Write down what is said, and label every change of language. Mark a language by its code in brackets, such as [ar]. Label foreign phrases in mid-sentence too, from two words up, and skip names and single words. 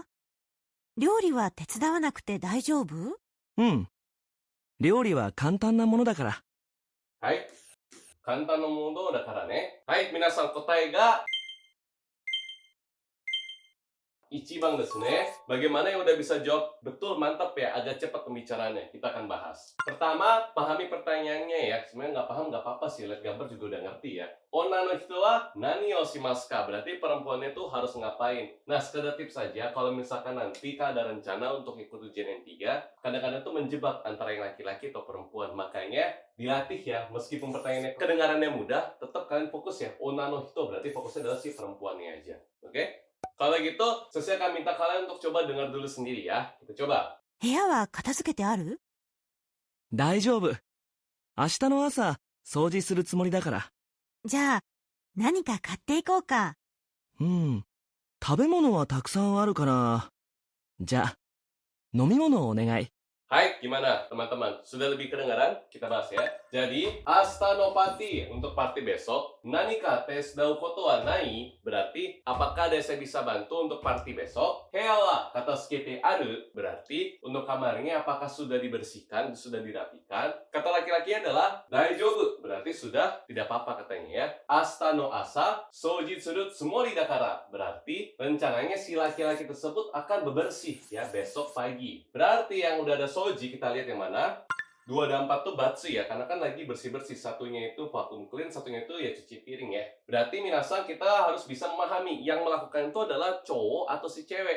[ja] 料理は手伝わなくて大丈夫？料理は簡単なものだから。はい。簡単なものだからね。はい、皆さん答えが1番ですね. [id] Bagaimana yang udah bisa jawab betul, mantap ya, agak cepat pembicaraannya. Kita akan bahas. Pertama, pahami pertanyaannya ya. Sebenarnya nggak paham nggak apa-apa sih, lihat gambar juga udah ngerti ya. [ja] 女の人は何をしますか? [id] Berarti perempuannya itu harus ngapain. Nah, sekedar tips saja, kalau misalkan nanti Kak ada rencana untuk ikut ujian N3, kadang-kadang tuh menjebak antara yang laki-laki atau perempuan. Makanya dilatih ya, meskipun pertanyaannya kedengarannya mudah, tetap kalian fokus ya. [ja] 女の人 [id] berarti fokusnya adalah si perempuannya aja. Oke? Kalau gitu, saya akan minta kalian untuk coba dengar dulu sendiri ya. Kita coba. [ja] 部屋は片付けてある？大丈夫。明日の朝、掃除するつもりだから。じゃあ、何か買っていこうか。食べ物はたくさんあるかな。じゃあ、飲み物をお願い。 [id] Hai, gimana teman-teman? Sudah lebih kedengaran? Kita bahas ya. Jadi, [ja] 明日のパーティー [id] untuk party besok. [ja] 何か手伝うことはない? [id] Berarti, apakah ada yang saya bisa bantu untuk party besok? [ja] 部屋は片付けてある? [id] Berarti, untuk kamarnya apakah sudah dibersihkan, sudah dirapikan? Kata laki-laki adalah daijoubu. Berarti sudah tidak apa-apa katanya ya. [ja] 明日の朝掃除するつもりだから. [id] Berarti, rencananya si laki-laki tersebut akan bebersih ya besok pagi. Berarti yang udah ada soji, kita lihat yang mana. 2 dan 4 tuh batsu ya, karena kan lagi bersih-bersih. Satunya itu vacuum clean, satunya itu ya cuci piring ya. Berarti minasang kita harus bisa memahami yang melakukan itu adalah cowok atau si cewek.